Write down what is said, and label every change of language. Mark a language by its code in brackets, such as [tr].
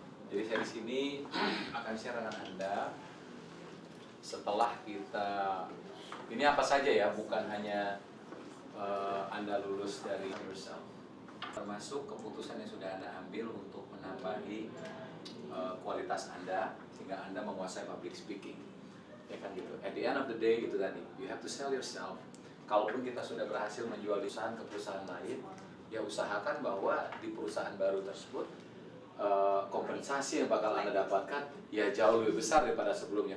[id] Jadi saya di sini akan share dengan Anda setelah kita ini apa saja ya, bukan hanya Anda lulus dari yourself, termasuk keputusan yang sudah Anda ambil untuk menambahi kualitas Anda sehingga Anda menguasai public speaking. Ya kan gitu. [en] At the end of the day [id] itu tadi, [en] you have to sell yourself. [id] Kalaupun kita sudah berhasil menjual perusahaan ke perusahaan lain, ya usahakan bahwa di perusahaan baru tersebut kompensasi yang bakal Anda dapatkan ya jauh lebih besar daripada sebelumnya.